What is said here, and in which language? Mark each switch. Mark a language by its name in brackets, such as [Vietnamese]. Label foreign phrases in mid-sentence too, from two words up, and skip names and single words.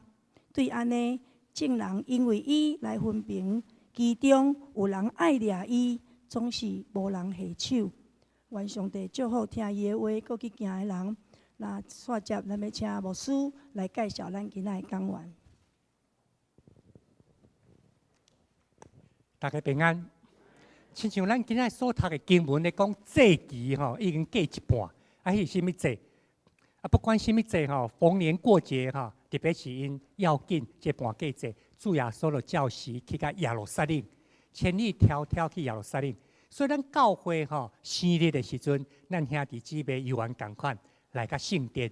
[Min Nan Chinese] 对安尼，众人因为伊来分评，其中有人爱掠伊，总是无人下手。愿上帝祝福听伊的话，搁去行的人， 那煞接咱要请牧师来介绍咱今仔的讲员。大家平安。亲像咱今仔所读的经文咧讲，节期已经过一半，迄是甚物节？不管甚物节逢年过节特别是因要紧这半过节，主耶稣就照时去到耶路撒冷，千里迢迢去耶路撒冷。所以咱教会生日的时阵，咱兄弟姊妹犹原同款来到圣殿。